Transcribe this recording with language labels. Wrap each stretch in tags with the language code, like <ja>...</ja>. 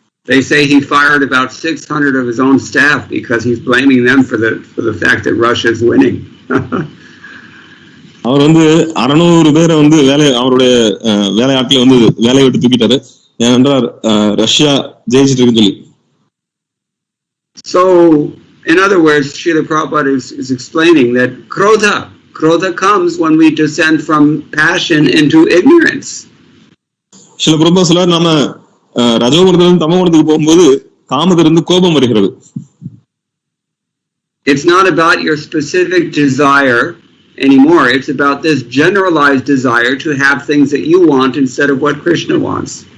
<en>They say he fired about 600 of his own staff because he's blaming them for the fact that Russia is winning.</en> <ta>அவர் வந்து 600 பேரை வந்து அவருடைய வேலையாட்களை வந்து வேலையை விட்டு தூக்கிட்டாரு ஏனென்றால் ரஷ்யா ஜெயிச்சிட்டு இருக்குன்னு சொல்லி.</ta> <en>So in other words, Srila Prabhupada is explaining that krodha comes when we descend from passion into ignorance.</en> <ta>Srila Prabhupada சொல்றார் நாம ரஜோகுணத்திலிருந்து தமோகுணத்துக்கு போகும்போது காமத்திலிருந்து கோபம் வருகிறது.</ta> <en>It's not about your specific desire anymore. It's about this generalized desire to have things that you want instead of what Krishna wants.</en>